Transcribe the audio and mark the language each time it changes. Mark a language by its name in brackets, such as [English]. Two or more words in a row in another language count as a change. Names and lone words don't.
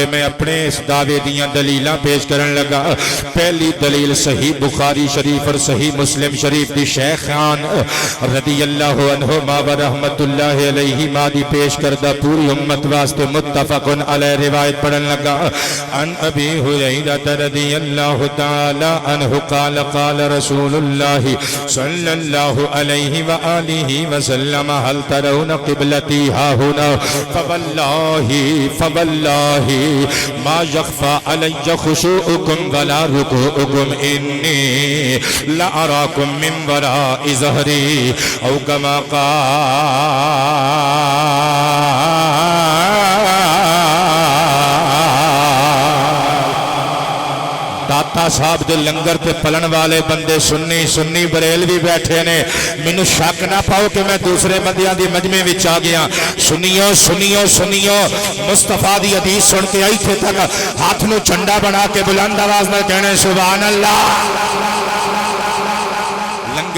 [Punjabi] میں اپنے اس دعوے دیاں دلیلاں پیش کرن لگا۔ پہلی دلیل صحیح بخاری شریف اور صحیح مسلم شریف دی شیخان [Arabic] رضی اللہ عنہما و رحمت اللہ علیہ ما [Punjabi] دی پیش کردہ پوری امت واسطے متفق علیہ روایت پڑھن لگا۔ [Arabic] ان ابی ہریرہ رضی اللہ تعالی عنہ قال قال رسول اللہ صلی اللہ علیہ وآلہ وسلم هل ترون قبلتی ہا ہنا فواللہ ما یخفى علی خشوعکم ولا رکوعکم انی لأراکم من وراء ظہری او کما قال [Punjabi] داتا صاحب دے لنگر تے پلن والے بندے سنی بریلوی بیٹھے نے، مینوں شک نہ پاؤ کہ میں دوسرے بندیاں دی مجمع وچ آ گیا۔ سنیو مصطفیٰ دی حدیث سن کے آئی تھے تک ہاتھ نو جھنڈا بنا کے بلند آواز نہ کہنے [Arabic] سبحان اللہ۔